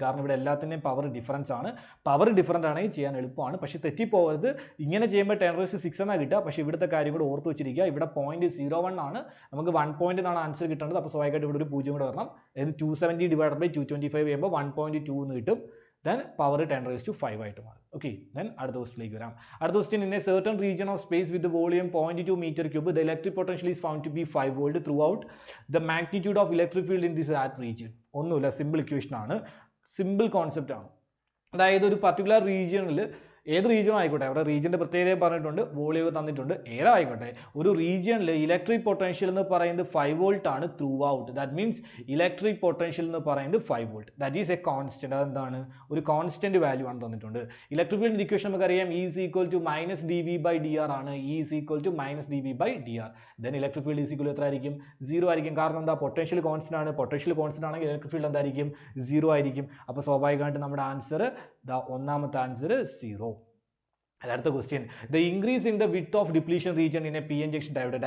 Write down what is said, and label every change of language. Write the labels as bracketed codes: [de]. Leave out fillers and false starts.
[ml] കാരണം ഇവിടെ എല്ലാത്തിൻ്റെയും പവർ ഡിഫറൻസ് ആണ്. പവർ ഡിഫറൻ്റ് ആണെങ്കിൽ ചെയ്യാൻ എളുപ്പമാണ്. പക്ഷേ തെറ്റിപ്പോകരുത്. ഇങ്ങനെ ചെയ്യുമ്പോൾ 10⁻⁶ എന്നാണ് കിട്ടുക. പക്ഷേ ഇവിടുത്തെ കാര്യം കൂടെ ഓർത്ത് വെച്ചിരിക്കുക. ഇവിടെ 0.01 ആണ്. നമുക്ക് 1 പോയിന്റ് എന്നാണ് ആൻസർ കിട്ടേണ്ടത്. അപ്പോൾ സ്വാഭാവികമായിട്ട് ഇവിടെ ഒരു 0 കൂടെ വരണം. അതായത് 270 ഡിവൈഡ് ബൈ 225 ചെയ്യുമ്പോൾ 1.2 എന്ന് കിട്ടും. Then power 10⁻⁵ ആയിട്ട് മാറും. ഓക്കെ, then അടുത്ത ക്വസ്റ്റിലേക്ക് വരാം. അടുത്ത question, [en] In a certain region of space with the volume 0.2 m3, the electric potential is found to be 5 volt throughout. The magnitude of electric field in this that region. [ml] ഒന്നുമില്ല, simple equation ആണ്, simple concept ആണ്. അതായത് ഒരു particular റീജിയണിൽ ഏത് region ആയിക്കോട്ടെ, അവിടെ റീജിയൻ്റെ പ്രത്യേകത പറഞ്ഞിട്ടുണ്ട്, വോളിയം തന്നിട്ടുണ്ട്, ഏതായിക്കോട്ടെ ഒരു റീജിയനിൽ ഇലക്ട്രിക് പൊട്ടൻഷ്യൽ എന്ന് പറയുന്നത് 5 വോൾട്ട് ആണ് through out. That means electric potential എന്ന് പറയുന്നത് 5 volt. [en] That is a constant. [ml] അതെന്താണ്? ഒരു കോൺസ്റ്റന്റ് വാല്യൂ ആണ് തന്നിട്ടുണ്ട്. ഇലക്ട്രിക് ഫീൽഡിന്റെ ഇക്വേഷൻ നമുക്കറിയാം [en] E is equal to minus dV/dr [ml] ആണ്. [en] E is equal to minus dV/dr. [ml] then electric field is equal എത്ര ആയിരിക്കും? 0 ആയിരിക്കും. കാരണം എന്താ? പൊട്ടൻഷ്യൽ കോൺസ്റ്റന്റ് ആണ്. പൊട്ടൻഷ്യൽ കോൺസ്റ്റന്റ് ആണെങ്കിൽ ഇലക്ട്രിക് ഫീൽഡ് എന്തായിരിക്കും? 0 ആയിരിക്കും. അപ്പോൾ സ്വാഭാവികമായിട്ട് നമ്മുടെ ആൻസർ ഒന്നാമത്തെ ആൻസർ 0. അടുത്ത question, [en] The increase in the width of depletion region in a P N junction diode.